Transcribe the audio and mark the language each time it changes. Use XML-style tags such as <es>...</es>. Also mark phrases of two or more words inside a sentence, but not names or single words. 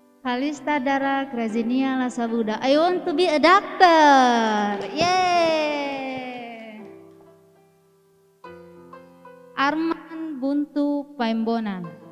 <en>Kalista Dara Grazinia Lasabuda. I want to be a doctor. Yeay. Arman Buntu Paimbonan.</en>